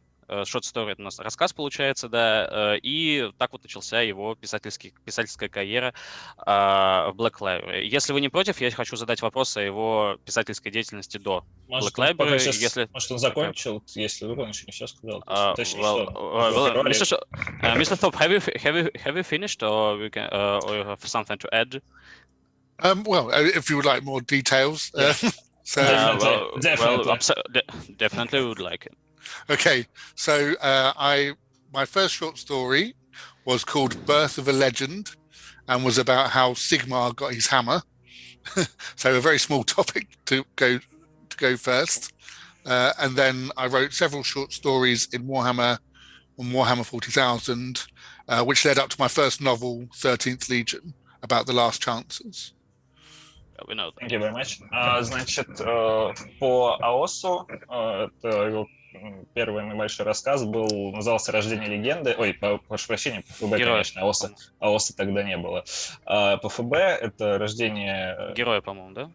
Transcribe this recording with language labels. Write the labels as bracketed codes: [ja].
[en] Short story [ru] — это у нас рассказ получается, да, и так вот начался его писательская карьера в Black Library. Если вы не против, я хочу задать вопрос о его писательской деятельности до Black Library. Может, он закончил, если он еще не все сказал. [en] Mr. Thorpe, have you finished, or you have something to add? Well, if you would like more details. Yeah. Definitely would like it. Okay, so my first short story was called Birth of a Legend and was about how Sigmar got his hammer. So a very small topic to go first. And then I wrote several short stories in Warhammer 40,000, which led up to my first novel, 13th Legion, about the last chances. Thank you very much. [ru] Значит, по АОСу, это его первый небольшой рассказ был, назывался «Рождение легенды». Ой, прошу прощения, по ФБ, конечно, АОСа тогда не было. По ФБ это «Рождение...» Героя, по-моему, да?